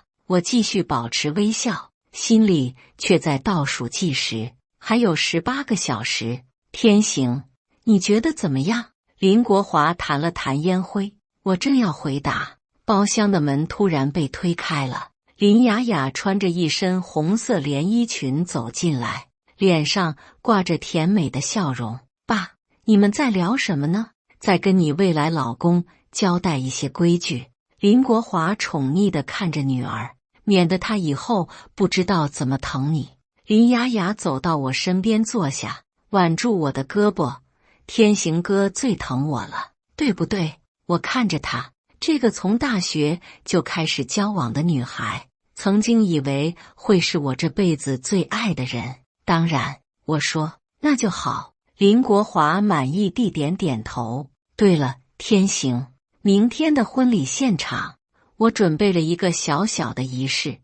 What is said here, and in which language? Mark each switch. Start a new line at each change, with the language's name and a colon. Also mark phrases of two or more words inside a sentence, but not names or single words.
Chinese: 我繼續保持微笑，心裡卻在倒數計時，還有18個小時。天行，你覺得怎麼樣？林國華彈了彈煙灰，我正要回答，包廂的門突然被推開了。林雅雅穿着一身紅色連衣裙走進來，臉上掛着甜美的笑容。爸，你們在聊什麼呢？在跟你未來老公交代一些規矩。林國華寵溺地看着女兒，免得她以後不知道怎麼疼你。林雅雅走到我身邊坐下，挽住我的胳膊。天行哥最疼我了，對不对？我看着她，這個從大學就開始交往的女孩，曾經以為會是我這輩子最愛的人。當然，我說，那就好。林國華滿意地點點頭。對了，天行，明天的婚禮現場，我準備了一個小小的儀式。